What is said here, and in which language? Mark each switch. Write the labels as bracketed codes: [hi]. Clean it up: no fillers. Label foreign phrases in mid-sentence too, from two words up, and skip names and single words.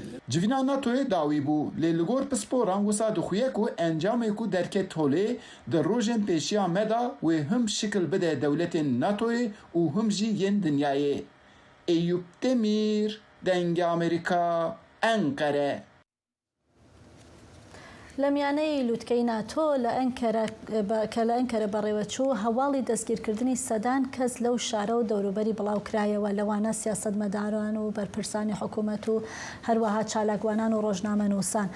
[ku] Civîna NATOyê dawî bû, lê li gor pisporan wisa dixuye ku encamê ku derket holê di rojên pêşiya me da wê him şikil bide dewletên NATOyê û him jî yên dinyayê. Eyüp Demir, Dengê Amerîka, Enqere. [ckb] لە میانەی لووتکەی ناتۆ کە لە ئەنکەرە بەڕێوەچوو هەواڵی دەستگیرکردنی سەدان کەس لەو شارە و دەوروبەری بڵاوکرایەوە لەوانە سیاسەتمەداران و بەرپرسانی حکوومەت و هەروەها چالاکوانان و ڕۆژنامەنووسان.